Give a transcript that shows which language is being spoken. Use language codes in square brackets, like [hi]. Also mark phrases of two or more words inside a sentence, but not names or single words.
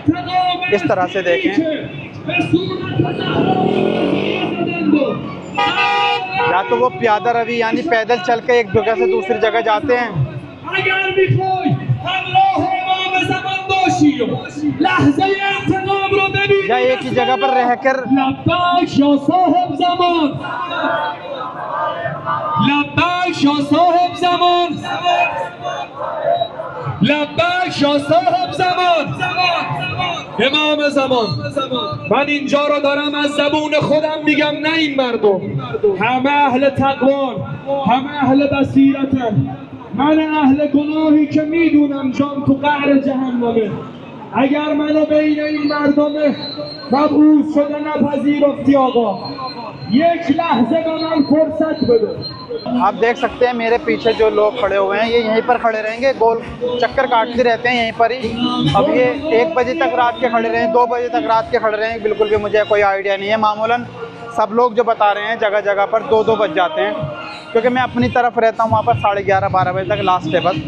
[hi] इस तरह से देखें, या तो वो [fa] پیاده روی [hi] यानी पैदल चल के एक जगह से दूसरी जगह जाते हैं, या एक ही जगह पर रहकर [fa] امام زمان. من اینجا رو دارم از زبون خودم میگم، نه این مردم، همه اهل تقوان، همه اهل بصیرتن. من اهل گناهی که میدونم جان تو قعر جهنمه. اگر منو بین این مردم مبعوث شده نپذیرفتی آقا، یک لحظه به من فرصت بده. [hi] आप देख सकते हैं मेरे पीछे जो लोग खड़े हुए हैं, ये यहीं पर खड़े रहेंगे, गोल चक्कर काटते रहते हैं यहीं पर ही। अब ये 1 बजे तक रात के खड़े रहें, 2 बजे तक रात के खड़े रहें, बिल्कुल भी मुझे कोई आइडिया नहीं है। मामूलन सब लोग जो बता रहे हैं जगह जगह पर 2-2 बज जाते हैं, क्योंकि मैं अपनी तरफ रहता हूँ वहाँ पर 11:30-12 बजे तक लास्ट है बस।